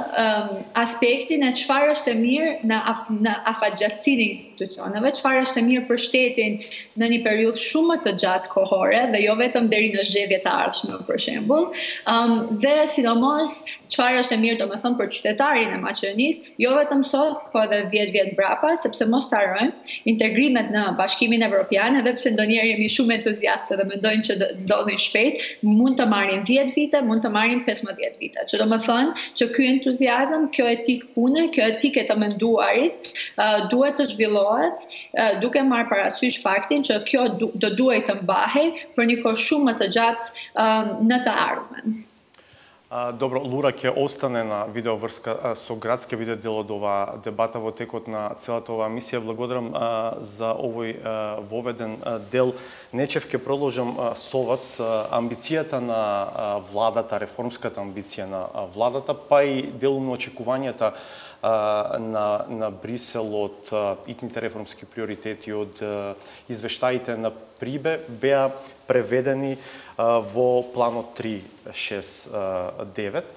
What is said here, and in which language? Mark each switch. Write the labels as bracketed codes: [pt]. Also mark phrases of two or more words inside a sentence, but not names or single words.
[sq] aspektin e çfarë është e mirë në afatgjatësinë e institucioneve, çfarë është e mirë për shtetin në një periudhë shumë më të gjatë kohore dhe jo vetëm deri në zgjedhjet e ardhshme për shembull, dhe sidomos çfarë është e mirë domethënë për qytetarin e Maqedonisë, jo vetëm sot, po edhe 10 vjet mbrapa, sepse mos ta harrojmë integrimet në Bashkimin Evropian, edhe pse ndonjëherë jemi shumë entuziastë dhe mendojnë që ndodhin shpejt, mund të marrin 10 vite, mund të marrin 15 vite. Që do të thonë që ky entuziazëm, kjo etikë pune, kjo etikë të menduarit duhet të zhvillohet duke marrë parasysh faktin që kjo do duhet të mbahej për një kohë shumë më të gjatë në të ardhmen. [mk] Добро, Лура ќе остане на видеоврска со град, ќе биде дел од ова дебата во текот на целата оваа мисија. Благодарам за овој воведен дел. Нечев ќе продолжам со вас амбицијата на владата, реформската амбиција на владата, па и делумно очекувањата на Брисел од итните реформски приоритети, од извештаите на Прибе беа преведени во планот 369.